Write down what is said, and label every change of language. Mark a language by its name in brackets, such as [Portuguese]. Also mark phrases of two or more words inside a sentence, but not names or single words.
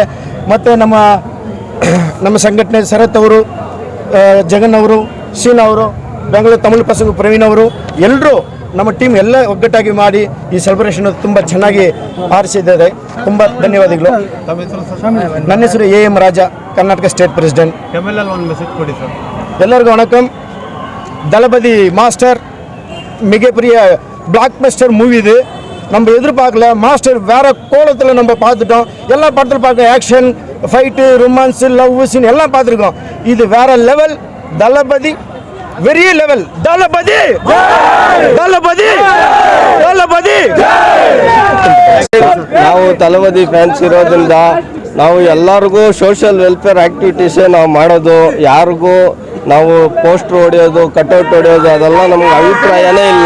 [Kannada] ಮತ್ತು ನಮ್ಮ ಸಂಘಟನೆ ಶರತ್ ಅವರು, ಜಗನ್ ಅವರು, ಶೀನ್ ಅವರು, ಬೆಂಗಳೂರು ತಮಿಳು ಪಸಂಗು ಪ್ರವೀಣ್ ಅವರು, ಎಲ್ಲರೂ ನಮ್ಮ ಟೀಮ್ ಎಲ್ಲ ಒಗ್ಗಟ್ಟಾಗಿ ಮಾಡಿ ಈ ಸೆಲೆಬ್ರೇಷನ್ ತುಂಬ ಚೆನ್ನಾಗಿ ಆರಿಸಿದ್ದಾರೆ. ತುಂಬ ಧನ್ಯವಾದಗಳು. ನನ್ನ ಹೆಸರು AM ರಾಜ, ಕರ್ನಾಟಕ [English] state president. [Kannada] ಒಂದು ಮೆಸೇಜ್ ಕೊಡಿ ಸರ್. [Tamil] எல்லாருக்கும் வணக்கம். தளபதி மாஸ்டர் மிகப்பெரிய [English] blockbuster movie. [Tamil] இது நம்ம எதிர்பார்க்கல. மாஸ்டர் வேற கோலத்தில் நம்ம பார்த்துட்டோம். எல்லா படத்தில் பார்க்க [English] action, fight, romance, love scene [Tamil] எல்லாம் பார்த்துருக்கோம். இது வேற லெவல். தளபதி வெரி ಲೆವೆಲ್. [Kannada] ದಳಪತಿ ದಳಪತಿ ದಳಪತಿ. ನಾವು ತಳಪತಿ ಫ್ಯಾನ್ಸ್ ಇರೋದ್ರಿಂದ ನಾವು ಎಲ್ಲರಿಗೂ [English] social welfare activities [Kannada] ನಾವು ಮಾಡೋದು. ಯಾರಿಗೂ ನಾವು ಪೋಸ್ಟ್ರ್ ಹೊಡೆಯೋದು, ಕಟೌಟ್ ಹೊಡೆಯೋದು ಅದೆಲ್ಲ ನಮ್ಗೆ ಅಭಿಪ್ರಾಯನೇ ಇಲ್ಲ.